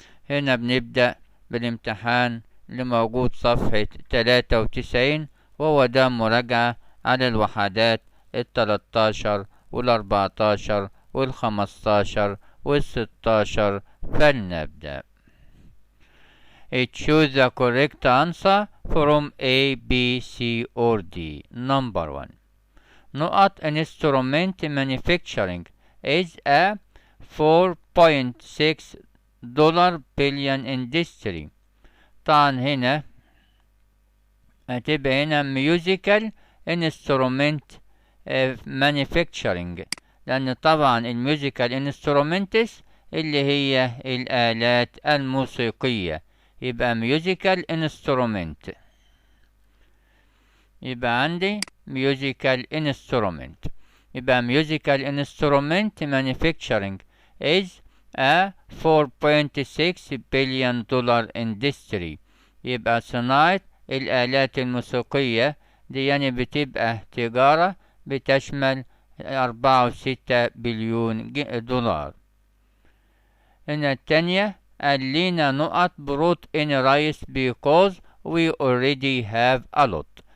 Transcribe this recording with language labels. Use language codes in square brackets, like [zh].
[ar] هنا بنبدأ بالامتحان اللي موجود صفحة 93، وهو ده مراجعة على الوحدات 13 وال14 وال15 وال16. فلنبدأ. [en] Choose the correct answer from A, B, C or D. Number 1. نقط instrument manufacturing is a $4.6 billion industry. [ar] طبعا هنا هتبقى هنا [en] musical instrument manufacturing، [ar] لأن طبعا الميوزيكال انسترومنتس اللي هي الآلات الموسيقية، يبقى ميوزيكال انسترومنت. يبقى عندي ميوزيكال انسترومنت، يبقى ميوزيكال انسترومنت [en] manufacturing is a $4.6 billion industry. [ar] يبقى صناعة الآلات الموسيقية دي يعني بتبقى تجارة بتشمل 4.6 بليون دولار. [en] هنا التانية قال لنا [ar] نقط بروت [en] in rice because we already have a lot.